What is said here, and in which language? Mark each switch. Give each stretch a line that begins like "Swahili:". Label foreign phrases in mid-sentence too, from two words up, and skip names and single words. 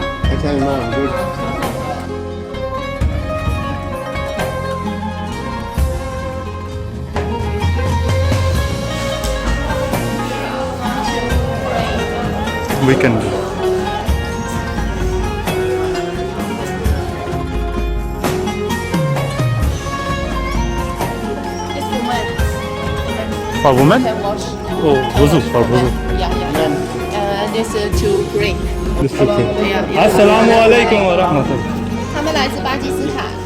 Hindi: अच्छा इमाम गुड।
English: We can do. It's women. For women? Can wash. Oh, wuzu, for wuzu. Yeah. This to pray. This is okay. Yeah.
Arabic: السلام عليكم و رحمة الله.
Chinese: 他们来自巴基斯坦。